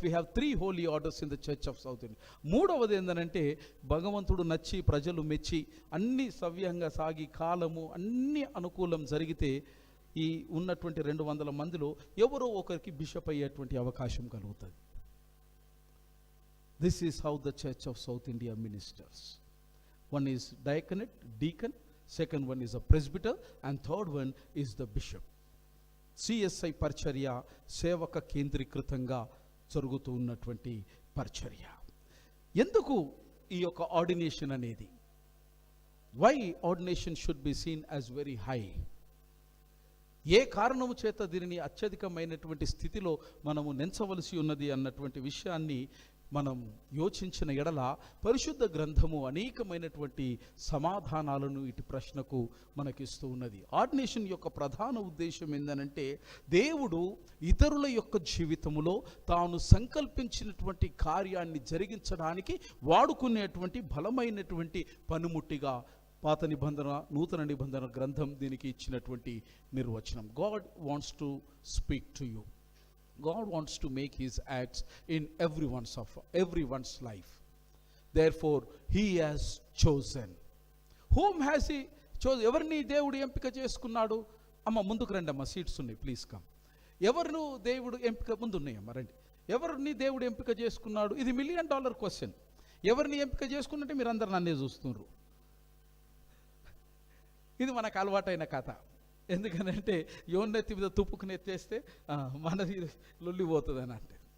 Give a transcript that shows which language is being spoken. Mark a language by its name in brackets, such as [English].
[English] We have 3 holy orders in the church of South India. [Telugu] మూడవది ఏంటంటే భగవంతుడు నచ్చి, ప్రజలు మెచ్చి, అన్నీ సవ్యంగా సాగి, కాలము అన్నీ అనుకూలం జరిగితే ఈ ఉన్నటువంటి 200 మందిలో ఎవరో ఒకరికి బిషప్ అయ్యేటువంటి అవకాశం కలుగుతుంది. [English] This is how the church of South India ministers. One is diaconate, deacon, second one is a presbyter, and third one is the bishop. [Telugu] CSI పరిచర్య సేవక కేంద్రీకృతంగా జరుగుతూ ఉన్నటువంటి పరిచర్య. ఎందుకు ఈ యొక్క ఆర్డినేషన్ అనేది? [English] Why ordination should be seen as very high? [Telugu] ఏ కారణము చేత దీనిని అత్యధికమైనటువంటి స్థితిలో మనము నెంచవలసి ఉన్నది అన్నటువంటి విషయాన్ని మనం యోచించిన ఎడల పరిశుద్ధ గ్రంథము అనేకమైనటువంటి సమాధానాలను ఇటు ప్రశ్నకు మనకిస్తూ ఉన్నది. ఆర్డినేషన్ యొక్క ప్రధాన ఉద్దేశం ఏంటంటే, దేవుడు ఇతరుల యొక్క జీవితములో తాను సంకల్పించినటువంటి కార్యాన్ని జరిగించడానికి వాడుకునేటువంటి బలమైనటువంటి పనిముట్టిగా పాత నిబంధన, నూతన నిబంధన గ్రంథం దీనికి ఇచ్చినటువంటి నిర్వచనం. [English] God wants to speak to you. God wants to make his acts in everyone's life. Therefore he has chosen. Whom has he chosen? [Telugu] ఎవరిని దేవుడు ఎంపిక చేసుకున్నాడు? అమ్మ ముందుకు రండి అమ్మ, సీట్స్ ఉన్నాయి, [English] Please come. [Telugu] ఎవరిను దేవుడు ఎంపిక, ముందు ఉన్నాయమ్మ రండి. ఎవరిని దేవుడు ఎంపిక చేసుకున్నాడు? ఇది $1 million క్వశ్చన్. ఎవరిని ఎంపిక చేసుకున్నట్టే మీరు అందరు నన్నే చూస్తున్నారు. ఇది మనకు అలవాటైన కథ. ఎందుకనంటే యోన్నెత్తి మీద తుప్పుకుని ఎత్తేస్తే మనది లొల్లిపోతుంది అని అంటే.